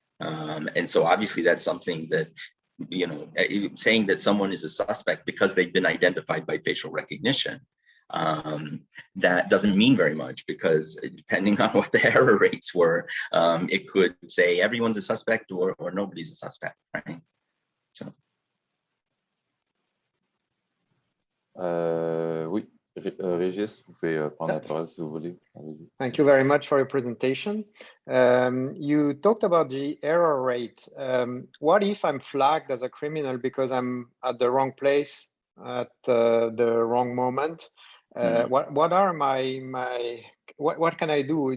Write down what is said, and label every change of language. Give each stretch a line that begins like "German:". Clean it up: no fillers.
English: And so obviously that's something that, you know, saying that someone is a suspect because they've been identified by facial recognition, that doesn't mean very much, because depending on what the error rates were, it could say everyone's a suspect or nobody's a suspect, right? So.
French: Oui, Régis, vous pouvez prendre la parole si vous voulez.
English: Thank you very much for your presentation. You talked about the error rate. What if I'm flagged as a criminal because I'm at the wrong place at the wrong moment? What are what can I do?